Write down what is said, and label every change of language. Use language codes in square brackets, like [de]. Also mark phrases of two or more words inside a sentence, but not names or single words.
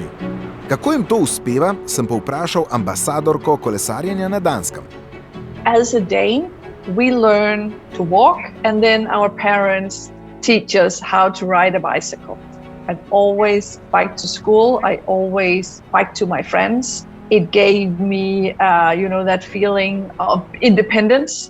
[sl] Kako jim to uspeva, sem povprašal ambasadorko kolesarjenja na Danskem. [en] As a Dane, we learn to walk and then our parents teach us how to ride a bicycle. I've always biked to school, I always biked to my friends. It gave me, that feeling of independence.